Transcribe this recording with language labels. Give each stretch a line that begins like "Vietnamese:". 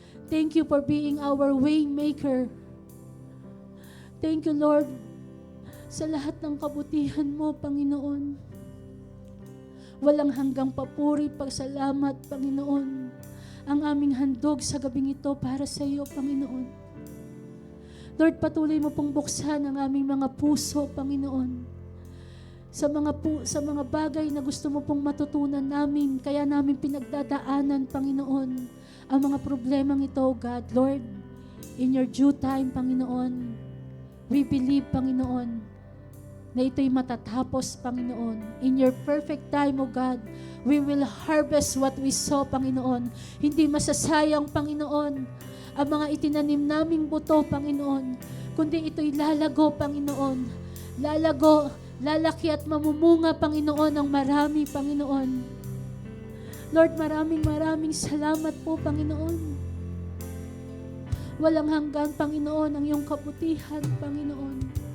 English: Thank you for being our way maker. Thank you, Lord,
Filipino: sa lahat ng kabutihan mo, Panginoon. Walang hanggang papuri, pagsalamat, Panginoon, ang aming handog sa gabing ito para sa iyo, Panginoon. Lord, patuloy mo pong buksan ang aming mga puso, Panginoon, sa mga bagay na gusto mo pong matutunan namin, kaya namin pinagdadaanan, Panginoon, ang mga problemang ito, God.
English: Lord, in your due time, Panginoon, we believe, Panginoon,
Filipino: na ito'y matatapos,
English: Panginoon. In your perfect time, O God, we will harvest what we sow, Panginoon.
Filipino: Hindi masasayang, Panginoon, ang mga itinanim naming buto, Panginoon, kundi ito'y lalago, Panginoon. Lalago, lalaki at mamumunga, Panginoon, ng marami, Panginoon. Lord, maraming salamat po, Panginoon. Walang hanggan, Panginoon, ang iyong kabutihan, Panginoon.